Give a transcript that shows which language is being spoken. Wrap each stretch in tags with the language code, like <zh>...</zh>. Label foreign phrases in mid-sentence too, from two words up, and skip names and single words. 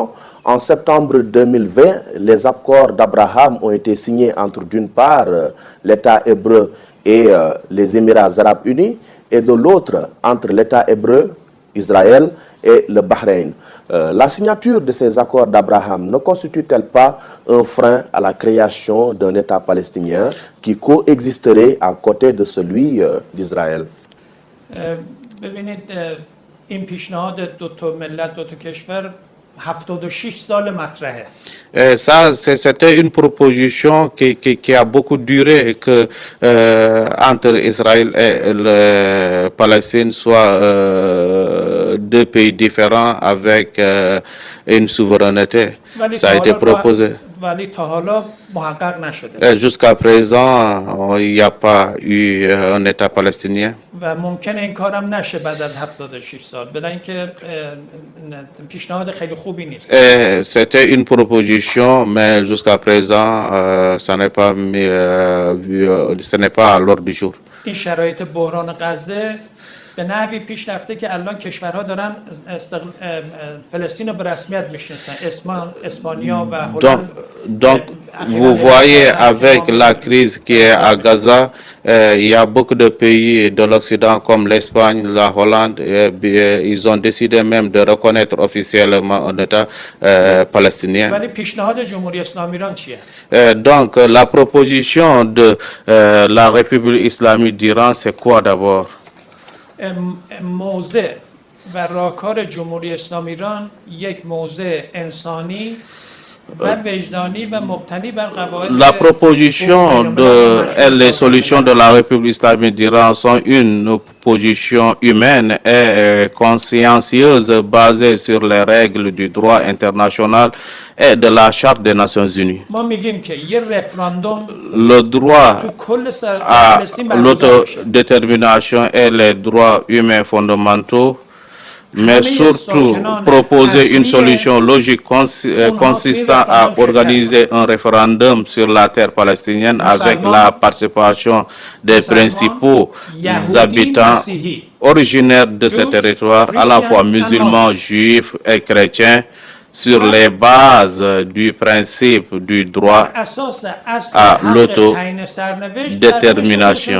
<fr>En septembre 2020, les accords d'Abraham ont été signés entre d'une part l'État hébreu et les Émirats arabes unis et de l'autre entre l'État hébreu, Israël et le Bahreïn. La signature de ces accords d'Abraham ne constitue-t-elle pas un frein à la création d'un État palestinien qui coexisterait à côté de celui d'Israël?</fr> <fa>ببینید این پیشنهاد دو تا ملت دو تا کشور 76 سال مطرحه.</fa> <fr>Ça, c'était une proposition qui a beaucoup duré, que entre Israël et la Palestine soient deux pays différents avec une souveraineté. Ça a été proposé.</fr> <fa>ولی تا حالا محقق نشده.</fa> <fr>Jusqu'à présent, il n'y a pas eu un État palestinien.</fr> <fa>و ممکنه این کارم نشه بعد از 76 سال. برای اینکه پیشنهاد خیلی خوبی نیست.</fa> <fr>C'était une proposition, mais jusqu'à présent, ça n'est pas à l'ordre du jour.</fr> <fa>این شرایط بحران غزه به نحوی پیش رفته که الان کشورها دارن فلسطین رو به رسمیت میشناسن. اسپانیا و هلند.</fa> <fr>Donc, vous voyez, avec la crise qui est à Gaza, il y a beaucoup de pays de l'Occident comme l'Espagne, la Hollande, ils ont décidé même de reconnaître officiellement un État palestinien.</fr> <fa>ولی پیشنهاد جمهوری اسلامی ایران چیه؟</fa> <fr>Donc, la proposition de la République islamique d'Iran, c'est quoi d'abord?</fr> <fa>موضع و راهکار جمهوری اسلامی ایران یک موضع انسانی و وجدانی و مبتنی بر قواعد.</fa> <fr>La proposition et les solutions de la République islamique d'Iran sont une position humaine et consciencieuse basée sur les règles du droit international et de la Charte des Nations Unies.</fr> <fa>ما میگیم که یه رفراندوم</fa> <fr>Le droit</fr> <fa>تو کل</fa> <fr>à</fr> <fa>فلسطین برگزار بشه.</fa> <fr>l'autodétermination et les droits humains fondamentaux, mais surtout proposer une solution logique consistant à organiser un référendum sur la terre palestinienne avec la participation des principaux habitants originaires de ce territoire, à la fois musulmans, juifs et chrétiens, sur les bases du principe du droit à l'autodétermination.</fr>